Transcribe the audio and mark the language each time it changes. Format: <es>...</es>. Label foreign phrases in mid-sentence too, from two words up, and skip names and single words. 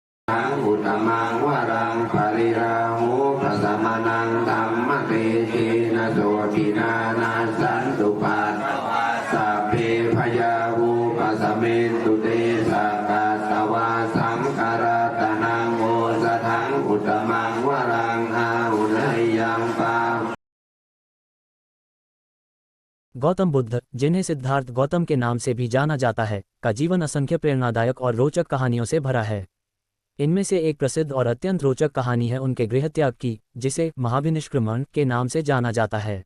<pi>ทังอุตตมังวรังปริราหูปัสสมานังธัมมเตชีนะโสตินานาสันตุปัสสัพเพพยาหูปัสสเมตุเตสากาตวาสังคารตนังโอสถังอุตตมังวรังอาหุนยังปา</pi> <hi>गौतम बुद्ध, जिन्हें सिद्धार्थ गौतम के नाम से भी जाना जाता है, का जीवन असंख्य प्रेरणादायक और रोचक कहानियों से भरा है। इनमें से एक प्रसिद्ध और अत्यंत रोचक कहानी है उनके गृहत्याग की, जिसे महाभिनिष्क्रमण के नाम से जाना जाता है।</hi>